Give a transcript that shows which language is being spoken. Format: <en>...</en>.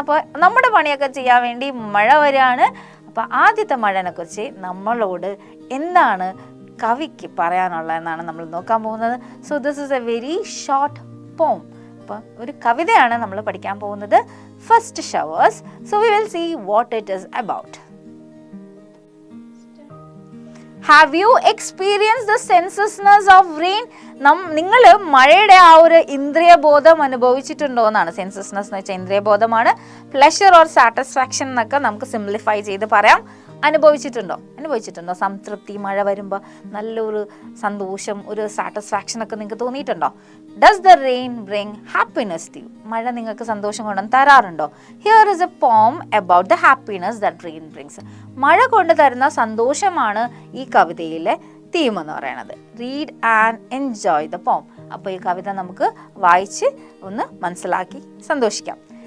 <ml>അപ്പോൾ നമ്മുടെ പണിയൊക്കെ ചെയ്യാൻ വേണ്ടി മഴ വരികയാണ്. അപ്പോൾ ആദ്യത്തെ മഴനെ കുറിച്ച് നമ്മളോട് എന്താണ് കവിക്ക് പറയാനുള്ളതെന്നാണ് നമ്മൾ നോക്കാൻ പോകുന്നത്.</ml> <en>So this is a very short poem.</en> <ml>അപ്പോൾ ഒരു കവിതയാണ് നമ്മൾ പഠിക്കാൻ പോകുന്നത്, first showers.</ml> <en>So we will see what it is about. Have you experienced the senselessness of rain?</en> <ml>നിങ്ങൾ മഴയുടെ ആ ഒരു ഇന്ദ്രിയബോധം അനുഭവിച്ചിട്ടുണ്ടോ എന്നാണ്. സെൻസസ്നെസ് എന്ന് വെച്ചാൽ ഇന്ദ്രിയബോധമാണ്. പ്ലഷർ ഓർ സാറ്റിസ്ഫാക്ഷൻ എന്നൊക്കെ നമുക്ക് സിംപ്ലിഫൈ ചെയ്ത് പറയാം. അനുഭവിച്ചിട്ടുണ്ടോ? സംതൃപ്തി, മഴ വരുമ്പോൾ നല്ലൊരു സന്തോഷം, ഒരു സാറ്റിസ്ഫാക്ഷൻ ഒക്കെ നിങ്ങൾക്ക് തോന്നിയിട്ടുണ്ടോ?</ml> <en>Does the rain bring happiness to you?</en> <ml>മഴ നിങ്ങൾക്ക് സന്തോഷം കൊണ്ടു തരാറുണ്ടോ?</ml> <en>Here is a poem about the happiness that rain brings.</en> <ml>മഴ കൊണ്ട് തരുന്ന സന്തോഷമാണ് ഈ കവിതയിലെ തീം എന്ന് പറയുന്നത്.</ml> <en>Read and enjoy the poem.</en> <ml>അപ്പോൾ ഈ കവിത നമുക്ക് വായിച്ച് ഒന്ന് മനസ്സിലാക്കി സന്തോഷിക്കാം.</ml>